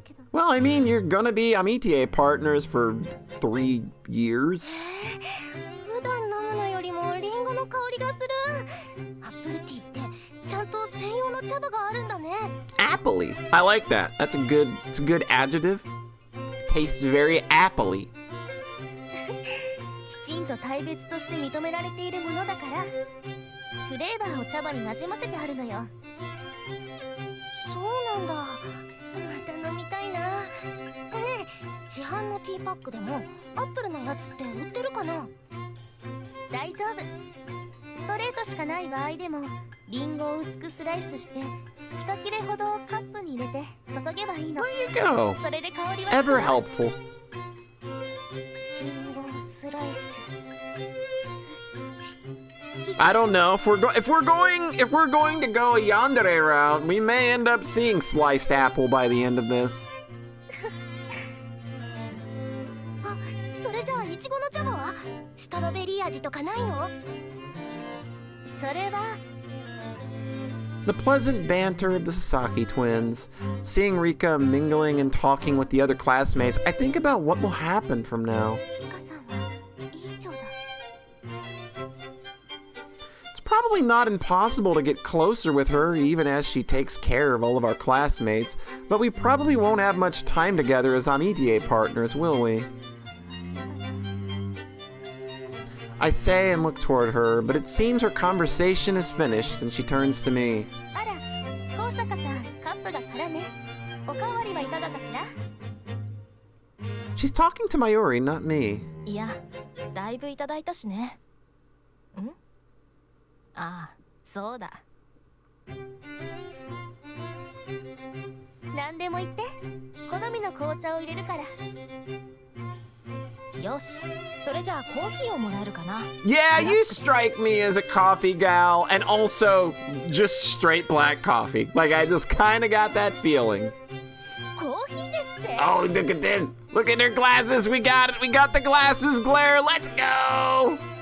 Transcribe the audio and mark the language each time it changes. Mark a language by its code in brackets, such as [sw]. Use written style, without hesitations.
[en] Well, I mean, you're gonna be amitié partners for 3 years. [ja] 普段飲むのよりもリンゴの香りがする。アップルティーってちゃんと専用の茶葉があるんだね。 [en] Appley. I like that. It's a good adjective. Tastes very appley. [ja] きちんと大別として認められているものだから、フレーバーを茶葉になじませてあるのよ。そうなんだ。また飲みたいな。ねえ、市販のティーパックでもアップルのやつって売ってるかな？大丈夫。ストレートしかない場合でもリンゴを薄くスライスして2切れほどカップに入れて注げばいいの。 [en] There you go. [ja] それで香りは [en] Ever helpful. [ja] リンゴスライス。 [en] I don't know if we're going to go a yandere route, we may end up seeing sliced apple by the end of this. [ja] あ、それじゃあイチゴの茶葉はストロベリー味とかないの？それは [en] The pleasant banter of the Sasaki twins, seeing Rika mingling and talking with the other classmates, I think about what will happen from now. [ja] リカさんはいい長だ。 [en] It's probably not impossible to get closer with her even as she takes care of all of our classmates, but we probably won't have much time together as amitié partners, will we? I say and look toward her, but it seems her conversation is finished and she turns to me. [ja] あら、高坂さん、カップが空ね。おかわりはいかがかしら？ [en] She's talking to Mayuri, not me. [ja] いや、だいぶいただいたしね。ん？ああ、そうだ。何でも言って。好みの紅茶を入れるから。よし、それじゃあコーヒーをもらえるかな。 [en] Yeah, you strike me as a coffee gal, and also just straight black coffee. Like, I just kind of got that feeling. [ja] コーヒーですって。 [en] Oh, look at this. Look at their glasses. We got it. We got the glasses, Blair. Let's go.